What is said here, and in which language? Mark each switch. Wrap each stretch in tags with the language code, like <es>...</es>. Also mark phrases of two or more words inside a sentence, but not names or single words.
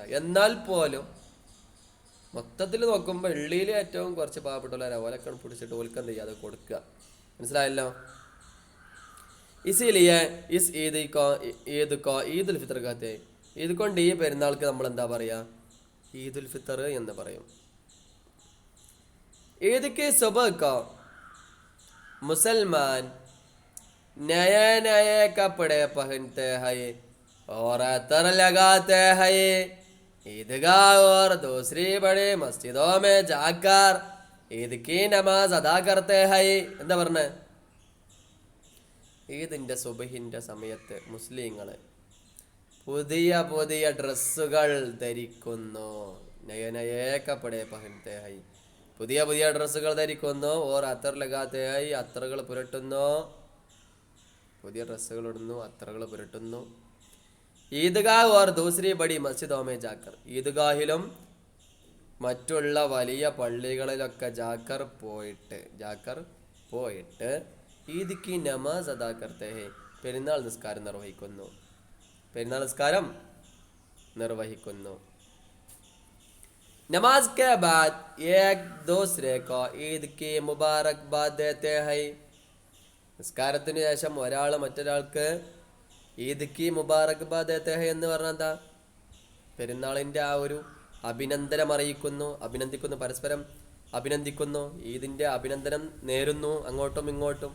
<ml>എന്നാൽ പോലും മൊത്തത്തിൽ നോക്കുമ്പോൾ എള്ളിയിൽ ഏറ്റവും കുറച്ച് പാവപ്പെട്ടവരെ ഓലൊക്കെ പിടിച്ചിട്ട് ഓൽക്ക് എന്ത് ചെയ്യുക, അത് കൊടുക്കുക. മനസ്സിലായല്ലോ.</ml> <hi>इसीलिए इस ईदुल फ़ित्र कहते,</hi> <ml>ഇത് കൊണ്ട് ഈ പെരുന്നാൾക്ക് നമ്മൾ എന്താ പറയുക, ഈദുൽ ഫിത്തർ എന്ന് പറയും.</ml> <hi>ईद के सुबह को मुसलमान नए नए कपड़े पहनते हैं और अतर लगाते हैं. ईदगाह और दूसरी बड़ी मस्जिदों में जाकर ईद की नमाज अदा करते हैं.</hi> <ml>എന്താ പറഞ്ഞേ, ഈദിൻ്റെ സുബഹിൻ്റെ സമയത്ത് മുസ്ലിങ്ങൾ പുതിയ പുതിയ ഡ്രസ്സുകൾ ധരിക്കുന്നു.</ml> <hi>नए नए कपड़े पहनते हैं,</hi> <ml>പുതിയ പുതിയ ഡ്രസ്സുകൾ ധരിക്കുന്നു.</ml> <hi>और अतर लगाते हैं,</hi> <ml>അത്തറുകൾ പുരട്ടുന്നു. പുതിയ ഡ്രസ്സുകൾ ഇടുന്നു, അത്തറുകൾ പുരട്ടുന്നു.</ml> <hi>ईदगाह और दूसरी बड़ी मस्जिदों में जाकर,</hi> <ml>ഈദ്ഗാഹിലും മറ്റുള്ള വലിയ പള്ളികളിലൊക്കെ ജാക്കർ പോയിട്ട്</ml> <hi>ईद की नमाज़ अदा करते हैं,</hi> <ml>പെരുന്നാൾ നിസ്കാരം നിർവഹിക്കുന്നു.</ml> <hi>नमाज के बाद एक दूसरे को ईद की मुबारकबाद देते हैं.</hi> <ml>നിസ്കാരത്തിന് ശേഷം ഒരാൾ മറ്റൊരാൾക്ക്</ml> <hi>ईद की मुबारकबाद देते हैं</hi> <ml>എന്ന് പറഞ്ഞാൽ എന്താ, പെരുന്നാളിൻ്റെ ആ ഒരു അഭിനന്ദനം അഭിനന്ദിക്കുന്നു, പരസ്പരം അഭിനന്ദിക്കുന്നു, ഈദിൻ്റെ അഭിനന്ദനം നേരുന്നു അങ്ങോട്ടും ഇങ്ങോട്ടും.</ml>